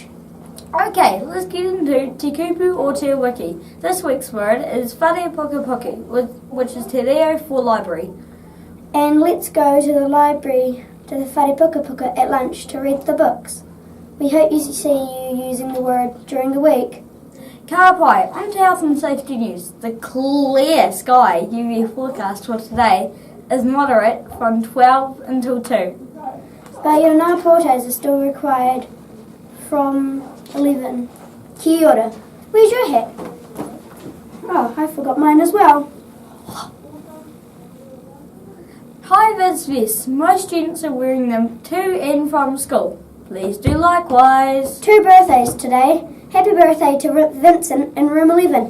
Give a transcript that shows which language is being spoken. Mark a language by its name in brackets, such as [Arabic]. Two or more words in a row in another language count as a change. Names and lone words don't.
[English] Okay, let's get into [Māori] Te Kupu [English] or [Māori] Te Wiki. [English] This week's word is [Māori] Whare Pukapuka, [English] which is [Māori] Te Reo [English] for library. And let's go to the library, to the [Māori] Whare Pukapuka [English] at lunch to read the books. We hope you see you using the word during the week. [Māori] Ka pai, [English] on to health and safety news. The clear sky UV forecast for today is moderate from 12 until 2. But your [Māori] ngā potaes [English] are still required from 11. [Māori] Kia ora. [English] Where's your hat? Oh, I forgot mine as well. Hi VIZ VESTS. Most students are wearing them to and from school. Please do likewise. 2 birthdays today. Happy birthday to Vincent in room 11.